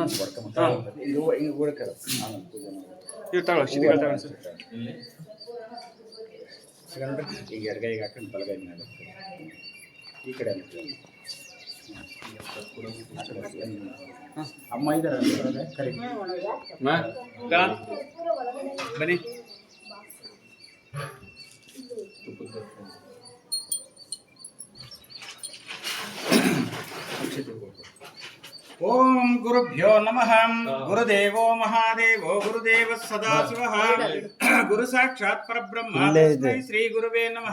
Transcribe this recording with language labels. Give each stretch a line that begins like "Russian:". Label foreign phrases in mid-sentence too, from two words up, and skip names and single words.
Kannada: ಇವು ತಗೊಳ್ಳಿ ಶಿದಿಗಳು ತಗೊಳ್ಳಿ ಸರ್ ಈಗ ಎಡಗೈಗೆ ಹಾಕೊಂಡು ಬಲಗೈ ಮೇಲೆ ಈ ಕಡೆ ಅಮ್ಮ ಇದ್ದಾರೆ ಕರಿ ಬನ್ನಿ
Sanskrit: ಓಂ ಗುರುಭ್ಯೋ ನಮಃ. ಗುರುದೇವೋ ಮಹಾದೇವೋ ಗುರುದೇವ ಸದಾಶಿವಃ. ಗುರು ಸಾಕ್ಷಾತ್ ಪರಬ್ರಹ್ಮ ತಸ್ಮೈ ಶ್ರೀ ಗುರುವೇ ನಮಃ.